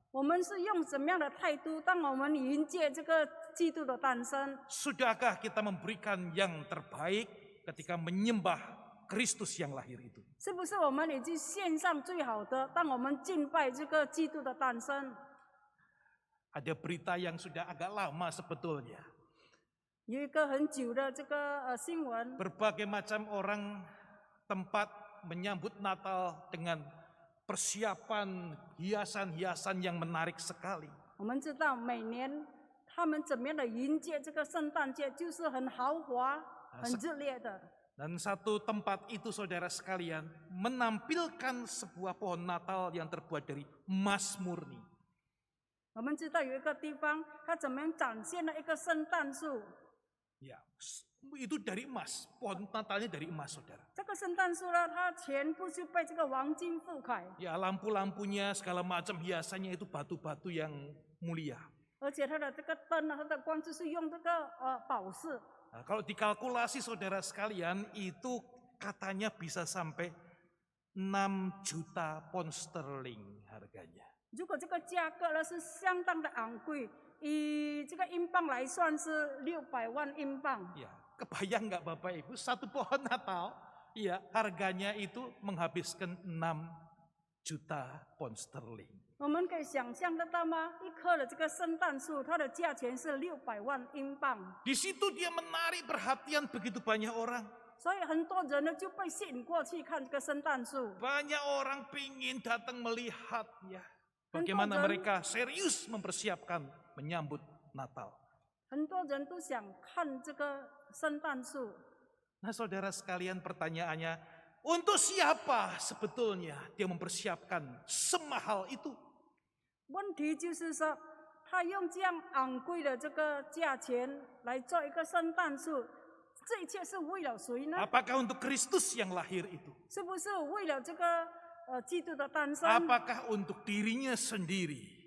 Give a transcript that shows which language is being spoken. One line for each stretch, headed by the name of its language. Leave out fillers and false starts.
Chinese: 我们是用什么样的态度？当我们迎接这个基督的诞生，
Indonesian: Sudahkah kita memberikan yang terbaik ketika menyembah Kristus yang lahir itu?
Chinese: 是不是我们已经献上最好的？当我们敬拜这个基督的诞生，
Indonesian: Ada berita yang sudah agak lama sebetulnya.
Chinese: 有一个很久的这个新闻，
Indonesian: Berbagai macam orang tempat menyambut Natal dengan persiapan hiasan-hiasan yang menarik sekali.
Chinese: 我们知道每年他们怎么样的迎接这个圣诞节，就是很豪华、很热烈的。
Indonesian: Dan satu tempat itu saudara sekalian menampilkan sebuah pohon Natal yang terbuat dari emas murni.
Chinese: 我们知道有一个地方，它怎么样展现了一个圣诞树。
Indonesian: Ya, itu dari emas. Pohon Natalnya dari emas, saudara.
Chinese: 这个圣诞树呢，它全部就被这个黄金覆盖，
Indonesian: Ya, lampu-lampunya segala macam hiasannya itu batu-batu yang mulia.
Chinese: 而且它的这个灯呢，它的光就是用这个宝石。
Indonesian: Nah, kalau dikalkulasi saudara sekalian itu katanya bisa sampai 6 juta pound sterling harganya.
Chinese: 如果这个价格呢是相当的昂贵，以这个英镑来算是600万英镑。
Indonesian: Ya, kebayang nggak Bapak Ibu satu pohon Natal? Ya, harganya itu menghabiskan 6 juta pound sterling.
Chinese: 我们可以想象得到吗？一棵的这个圣诞树，它的价钱是600万英镑，
Indonesian: Di situ dia menarik perhatian begitu banyak orang.
Chinese: 所以很多人呢就被吸引过去看这个圣诞树。
Indonesian: Banyak orang pingin datang melihat ya. Bagaimana mereka serius mempersiapkan menyambut Natal.
Chinese: 很多人都想看这个圣诞树。
Indonesian: Nah saudara sekalian pertanyaannya, untuk siapa sebetulnya dia mempersiapkan semahal itu?
Chinese: 问题就是说，他用这样昂贵的这个价钱来做一个圣诞树，这一切是为了谁呢？
Indonesian: Apakah untuk Kristus yang lahir itu?
Chinese: 是不是为了这个基督的诞生？
Indonesian: Apakah untuk dirinya sendiri?